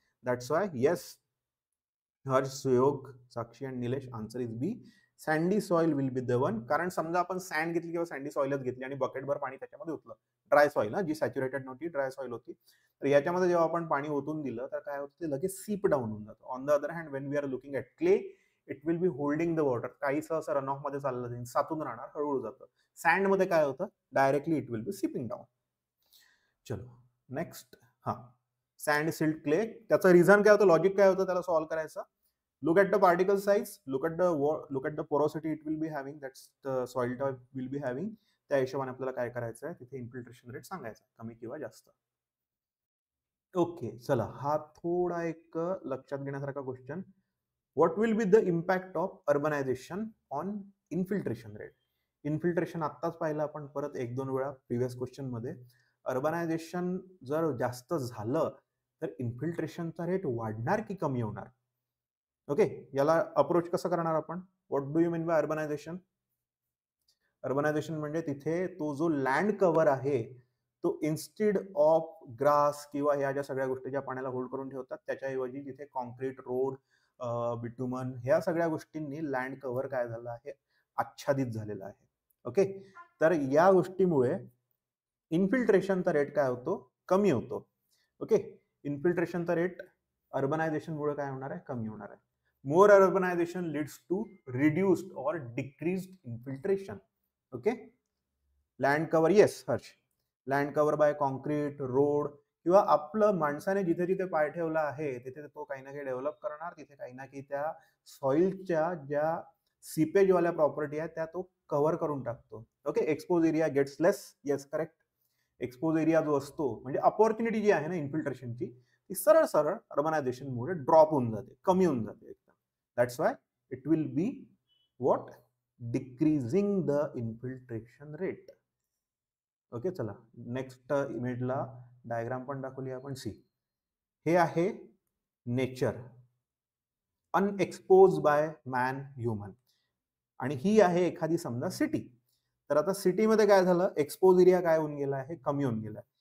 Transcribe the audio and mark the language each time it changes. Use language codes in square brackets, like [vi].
[en] That's why yes, Harsh, Suyog, Sakshi and Nilesh, answer is B. Sandy soil will be the one. [mr] कारण समजा आपण sand घेतली किंवा sandy सॉइलच घेतली आणि बकेटभर पाणी त्याच्यामध्ये ओतलं, ड्राय सॉइल जी सॅच्युरेटेड नव्हती, ड्राय सॉइल होती, तर याच्यामध्ये जेव्हा आपण पाणी ओतून दिलं तर काय होतं? ते लगेच सीप डाऊन होऊन जातं. [en] On the other hand when we are looking at clay, it will be holding the water. [mr] काहीसं असं रन ऑफ मध्ये चाललं जाईल, साचून राहणार, हळूहळू जातं. सँड मध्ये काय होतं? [en] Directly it will be seeping down. [mr] चलो नेक्स्ट. हा, सँड, सिल्ट, क्ले. त्याचं रिझन काय होतं? लॉजिक काय होतं त्याला सॉल्व्ह करायचं? [en] Look at the particle size, look at the porosity it will be having, that's the soil type will be having. [mr] त्या हिशोबाने आपल्याला काय करायचं आहे? तिथे इन्फिल्ट्रेशन रेट सांगायचा, कमी किंवा जास्त. ओके, चला हा थोडा एक लक्षात घेण्यासारखा question. [en] What will be the impact of urbanization on infiltration rate. [mr] Infiltration आत्ताच पाहिलं आपण परत एक दोन वेळा प्रिव्हियस क्वेश्चन मध्ये. अर्बनायझेशन जर जास्त झालं तर इन्फिल्ट्रेशनचा रेट वाढणार की कमी होणार? ओके, याला अप्रोच कसं करणार आपण? [en] What do you mean by urbanization? [mr] Urbanisation म्हणजे तिथे तो जो लँड कव्हर आहे तो इन्स्टेड ऑफ ग्रास किंवा ह्या ज्या सगळ्या गोष्टी ज्या पाण्याला होल्ड करून ठेवतात त्याच्याऐवजी तिथे कॉन्क्रीट, रोड, बिटुमन ह्या सगळ्या गोष्टींनी लँड कव्हर काय झालं आहे? आच्छादित झालेलं आहे. ओके, तर या गोष्टीमुळे इन्फिल्ट्रेशनचा रेट काय होतो? कमी होतो. ओके, इन्फिल्ट्रेशनचा रेट अर्बनायझेशन मुळे काय होणार आहे? कमी होणार आहे. [en] More urbanization leads to reduced or decreased infiltration. Okay, land cover, yes Harsh, land cover by concrete, road [mr] किंवा आपलं माणसाने जिथे जिथे पाय ठेवला आहे तिथे तो काही ना काही डेव्हलप करणार, तिथे काही ना काही त्या सॉइलच्या ज्या सीपेज वाल्या प्रॉपर्टी आहेत त्या तो कव्हर करून टाकतो. ओके, [en] Expose area gets less. Yes, correct. [mr] एक्सपोज एरिया जो असतो म्हणजे अपॉर्च्युनिटी जी आहे ना इन्फिल्ट्रेशनची, ती सरळ सरळ अर्बनायझेशन मुळे ड्रॉप होऊन जाते, कमी होऊन जाते. [en] That's why it will be what? Decreasing the infiltration rate. [mr] Okay, चला नेक्स्ट इमेजला डायग्राम पण दाखवली आपण. सी, हे आहे nature unexposed bye man, human, आणि ही आहे एखादी समजा सिटी. तर आता सिटीमध्ये काय झालं? एक्सपोज एरिया काय होऊन गेला आहे? कमी होऊन गेला.